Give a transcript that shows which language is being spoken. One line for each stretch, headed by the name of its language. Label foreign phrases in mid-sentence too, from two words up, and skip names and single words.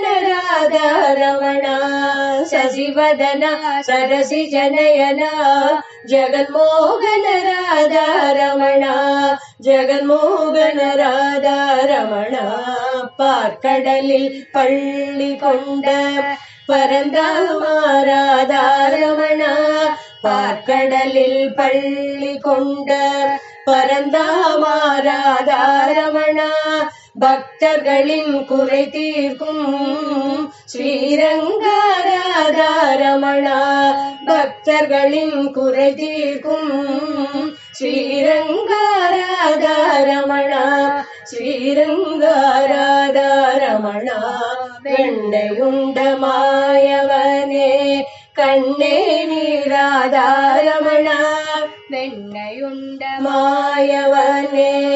Sanskrit: राधारमण शशिवदना सरसिजनयना जगन्मोहन राधारमण जगन्मोहन राधारमण पार्कडलिल
Tamil: பள்ளி கொண்ட परந்தாமா ராதாரமண பார்க்கடலில் பள்ளி கொண்ட பரந்தாமா ராதாரமண பக்தர்களின் குறை தீர்க்கும் ஸ்ரீரங்க ராதாரமண பக்தர்களின் குறை தீர்க்கும் ஸ்ரீரங்க ராதாரமண ஸ்ரீரங்க ராதாரமண வெண்ணையுண்ட மாயவனே கண்ணே நீராதாரமண வெண்ணையுண்ட மாயவனே